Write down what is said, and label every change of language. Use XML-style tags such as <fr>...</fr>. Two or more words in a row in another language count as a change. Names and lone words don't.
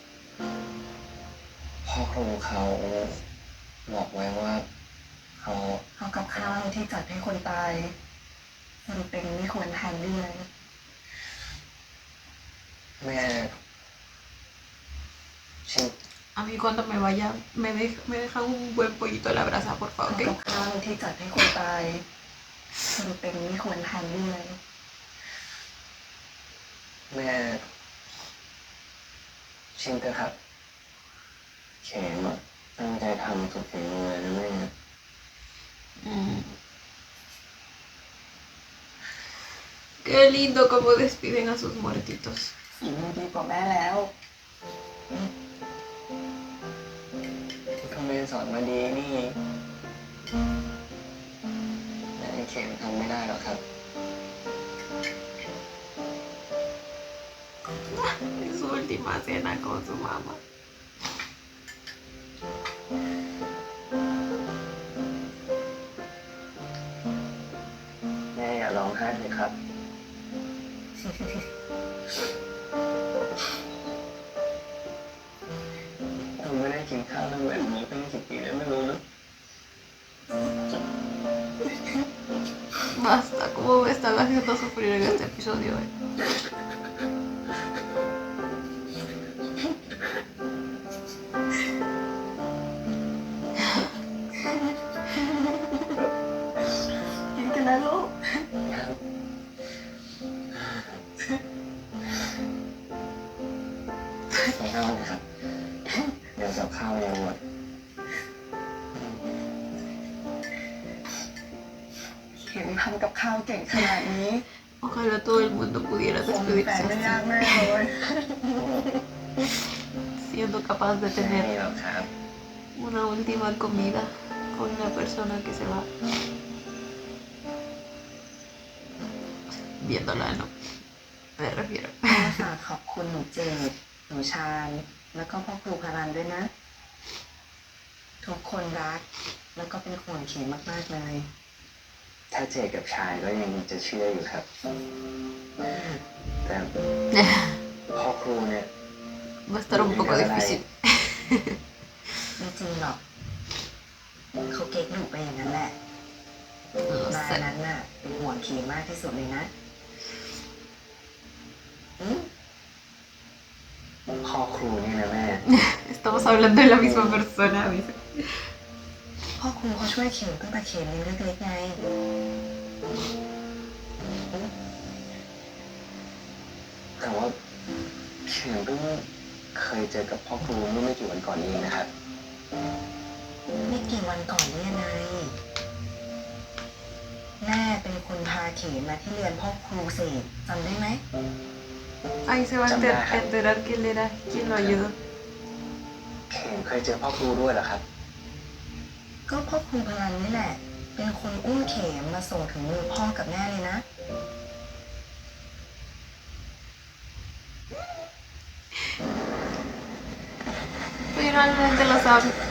<th>พ่อครูเขาบอกไว้ว่าเขา เอากับข้าวที่จัดให้คนตายสรุปเป็นไม่ควรทานด้วย แม่ชิม</th> <es>A mí cuando me vaya, me dejan un buen pollito a la brasa, por</es> <th>เอา</th> <es>favor,</es> <th>กับ</th> <es>¿ok?</es> <th>ข้าวที่จัดให้คนตายสรุปเป็นไม่ควรทานด้วย แม่ชิมเถอะครับเข็มอะตั้งใจทำสุดฝีมือเลยนะแม่ Mm.</th> <es>Qué lindo cómo despiden a sus muertitos.</es> <th>ฝีมือดีกว่าแม่แล้ว ก็แม่สอนมาดีนี่แต่ไอ้เข็มทำไม่ได้หรอกครับ</th> <es>Es su última cena con su mamá.</es> <th>แม่อย่าร้องไห้เลยครับ ผมไม่ได้กินข้าวแบบนี้ตั้งกี่ปีแล้วไม่รู้นะ</th> <es>Basta, cómo me están haciendo sufrir en este episodio.</es> <th>กินกันนะลูก กินข้าวนะครับ เดี๋ยวกับข้าวยังหมด เห็นทำกับข้าวเก่งขนาดนี้</th> <es>Ojalá todo el mundo pudiera</es> <th>คงแต่</th> <es>despedirse</es> <th>ไม่ยาก</th> <es>así,</es> <th>แน่เลย</th> <es>siendo capaz de</es> <th>ไม่</th> <es>tener หรอกครับ una última comida con una persona que se va viéndola, ¿no? Me refiero.</es> <th>ฝากขอบคุณหนูเจดหนูชาญแล้วก็พ่อครูพารันด้วยนะ ทุกคนรัก แล้วก็เป็นห่วงเข็มมากๆเลย ถ้าเจกับชายก็ยังจะเชื่ออยู่ครับ แต่พ่อครูเนี่ย</th> <es>Va a estar un poco difícil.</es> <th>ไม่จริงหรอก เขาเก๊กหนูไปอย่างนั้นแหละ</th> <es>No</es> <th>นาย</th> <es>sé.</es> <th>นั้นน่ะเป็นห่วงเข็มมากที่สุดเลยนะอืม พ่อครูนี่นะแม่</th> <es>Estamos hablando de la misma persona, dice.</es> <th>พ่อครูเขาช่วยเข็มตั้งแต่เข็มยังเล็กๆไง แต่ว่าเข็มเพิ่งเคยเจอกับพ่อครูเมื่อไม่กี่วันก่อนนี้เองนะครับ ไม่กี่วันก่อนเนี่ยนายแม่เป็นคนพาเข็มมาที่เรียนพ่อครูเสกจำได้ไหม</th> <es>Ahí se va a enterar que él era quien lo ayudó.</es> <th>เข็มเคยเจอพ่อครูด้วยเหรอครับ ก็พ่อครูพลันนี่แหละ เป็นคนอุ้มเข็มมาส่งถึงมือพ่อกับแม่เลยนะ</th> <es>Finalmente lo sabe.</es>